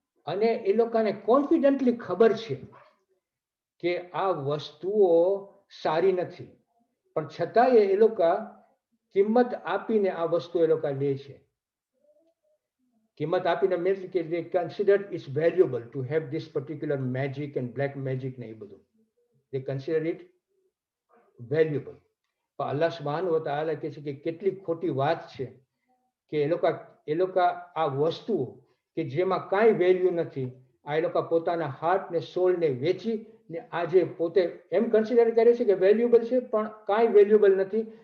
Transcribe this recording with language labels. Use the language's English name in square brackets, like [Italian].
[Gujarati] અને એ લોકોને કોન્ફિડન્ટલી ખબર છે કે આ વસ્તુઓ સારી નથી, પણ છતાંય એ લોકો કિંમત આપીને આ વસ્તુ એ લોકો લે છે. કિંમત આપીને [English] means [Gujarati] કે [English] they consider it's valuable to have this particular magic and black magic [Gujarati] ને એ બધું. [English] They consider it valuable. [Gujarati] પણ અલ્લાહ સુબ્હાનહુ વ તઆલા કહે છે કે કેટલી ખોટી વાત છે કે એ લોકો આ વસ્તુ કે જેમાં કાંઈ વેલ્યુ નથી, આ એ લોકો પોતાના હાર્ટ ને સોલ ને વેચી ને આજે પોતે એમ કન્સિડર કરે છે કે વેલ્યુએબલ છે, પણ કાંઈ વેલ્યુએબલ નથી.